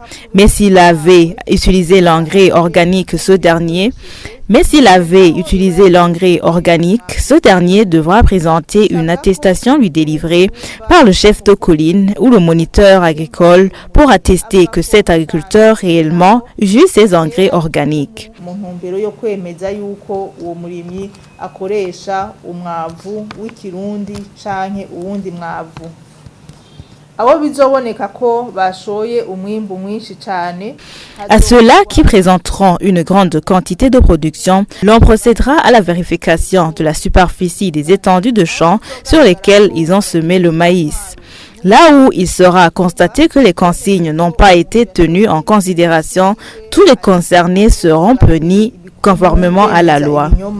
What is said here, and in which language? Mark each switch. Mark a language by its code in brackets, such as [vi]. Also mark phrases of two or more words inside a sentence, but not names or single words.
[fr] Mais s'il avait utilisé l'engrais organique, ce dernier devra présenter une attestation lui délivrée par le chef de colline ou le moniteur agricole pour attester que cet agriculteur réellement utilise ses engrais organiques. [rn] Mu ntumbero yo kwemeza yuko uwo murimyi akoresha umwavu w'ikirundi canke uwundi mwavu. Abo bizoboneka ko bashoye umwimbu mwinshi cyane. [fr] À ceux-là qui présenteront une grande quantité de production, l'on procédera à la vérification de la superficie des étendues de champs sur lesquelles ils ont semé le maïs. Là où il sera constaté que les consignes n'ont pas été tenues en considération, tous les concernés seront punis conformément à la loi.